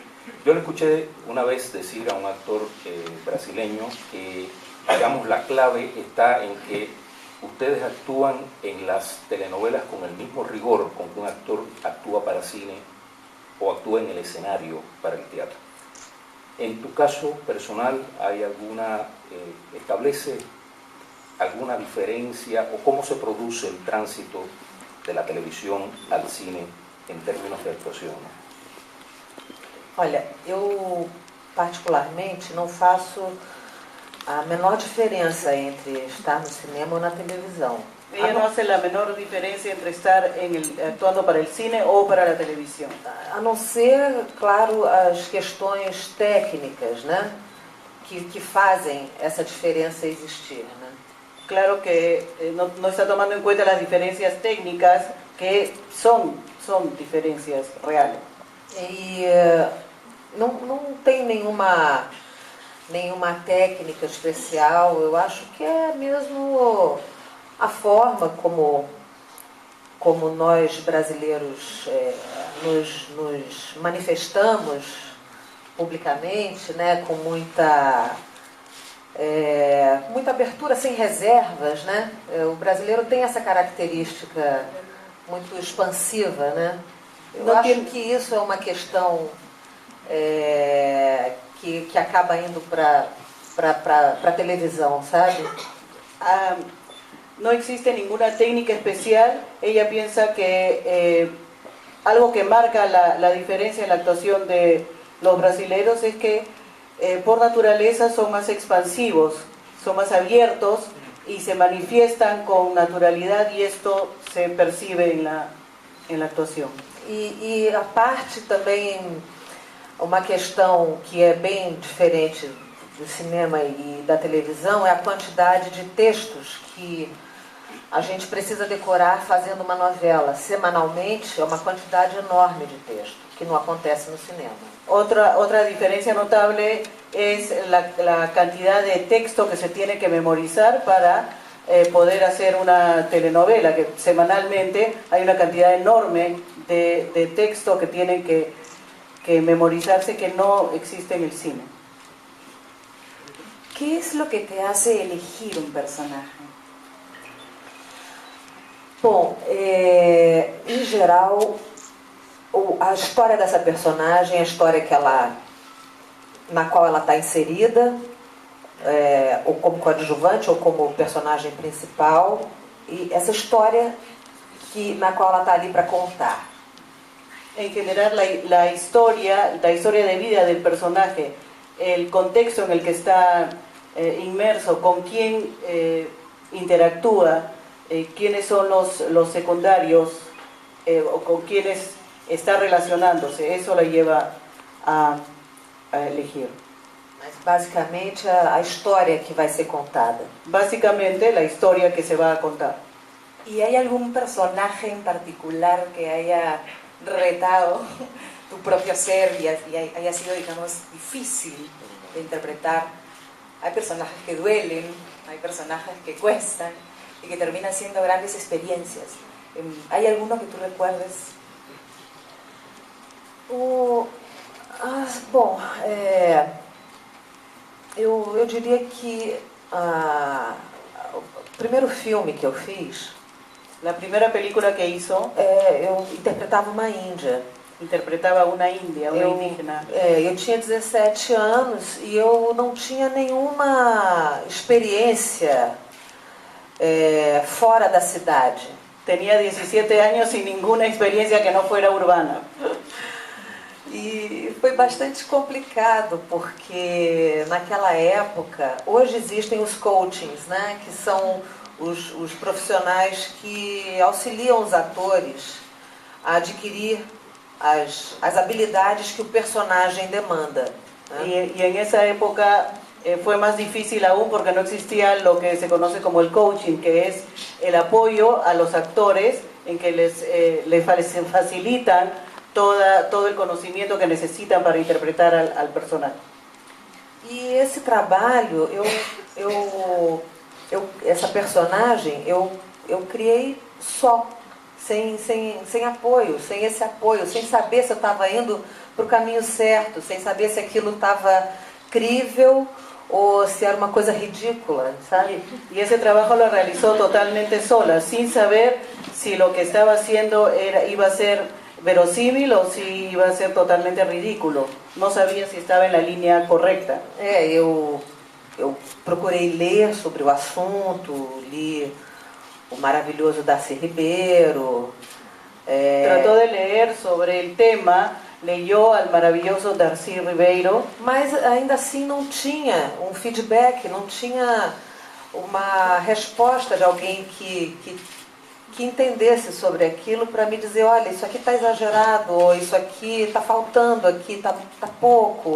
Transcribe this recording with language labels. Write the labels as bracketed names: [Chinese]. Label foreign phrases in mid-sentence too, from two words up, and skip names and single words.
[Spanish] Yo le escuché una vez decir a un actor brasileño que, digamos, la clave está en que ustedes actúan en las telenovelas con el mismo rigor con que un actor actúa para cine o actúa en el escenario para el teatro. En tu caso personal, ¿hay establece alguna diferencia o cómo se produce el tránsito de la televisión al cine en términos de actuación? [Portuguese] Olha, eu particularmente não faço a menor diferença entre estar no cinema ou na televisão. [Spanish] Ella no hace la menor diferencia entre estar actuando para el cine o para la televisión. [Portuguese] A não ser, claro, as questões técnicas, né, que fazem essa diferença existir, né? [Spanish] Claro que no está tomando en cuenta las diferencias técnicas que son diferencias reales. [Portuguese] E não tem nenhuma técnica especial, eu acho que é mesmo a forma como nós brasileiros nos manifestamos publicamente, né, com muita abertura, sem reservas, né? O brasileiro tem essa característica muito expansiva, né? Eu acho que isso é uma questão que acaba indo para a televisão, sabe? [Spanish] No existe ninguna técnica especial. Ella piensa que algo que marca la diferencia en la actuación de los brasileños es que por naturaleza son más expansivos, son más abiertos y se manifiestan con naturalidad, y esto se percibe en la actuación. [Portuguese] E a parte também, uma questão que é bem diferente do cinema e da televisão é a quantidade de textos que a gente precisa decorar fazendo uma novela. Semanalmente é uma quantidade enorme de texto, que não acontece no cinema. [Spanish] Otra diferencia notable es la cantidad de texto que se tiene que memorizar para poder hacer una telenovela, que semanalmente hay una cantidad enorme de texto que tienen que memorizarse, que no existe en el cine. ¿Qué es lo que te hace elegir un personaje? [Portuguese] Bom, em geral, a história dessa personagem, a história na qual ela está inserida, ou como coadjuvante ou como personagem principal, e essa história na qual ela está ali para contar. [Spanish] En general, la historia de vida del personaje, el contexto en el que está inmerso, con quién interactúa, quiénes son los secundarios o con quiénes está relacionándose, eso la lleva a elegir. [Portuguese] Mas basicamente a história que vai ser contada. [Spanish] Básicamente la historia que se va a contar. ¿Y hay algún personaje en particular que haya retado tu propio ser y haya sido, digamos, difícil de interpretar? Hay personajes que duelen, hay personajes que cuestan y que terminan siendo grandes experiencias. ¿Hay alguno que tú recuerdes? [Portuguese] Bom, Eu diria que o primeiro filme que eu fiz, [Spanish] La primera película que hizo [Portuguese] eu interpretava uma índia. [Spanish] interpretaba a una india, una indígena. [Portuguese] Eu tinha 17 anos e eu não tinha nenhuma experiência fora da cidade. [Spanish] Tenía 17 años sin ninguna experiencia que no fuera urbana. [Portuguese] E foi bastante complicado, porque naquela época, hoje existem os coachings, né, que são os profissionais que auxiliam os atores a adquirir as habilidades que o personagem demanda. Né? [Spanish] Y en esa época fue más difícil aún porque no existía lo que se conoce como el coaching, que es el apoyo a los actores en que les facilitan todo el conocimiento que necesitan para interpretar al personaje. [Portuguese] E esse trabalho, essa personagem, eu criei só, sem apoio, sem esse apoio, sem saber se eu estava indo para o caminho certo, sem saber se aquilo estava crível [Spanish] o si era una cosa ridícula, ¿sabes? Y ese trabajo lo realizó totalmente sola, sin saber si lo que estaba haciendo iba a ser verosímil o si iba a ser totalmente ridículo. No sabía si estaba en la línea correcta. [Portuguese] Eu procurei ler sobre o assunto, li o maravilhoso Darcy Ribeiro. [Spanish] Trató de leer sobre el tema, leyó al maravilloso Darcy Ribeiro, [Portuguese] mas ainda assim não tinha um feedback, não tinha uma resposta de alguém que entendesse sobre aquilo para me dizer, olha, isso aqui está exagerado, ou isso aqui está faltando, aqui está pouco.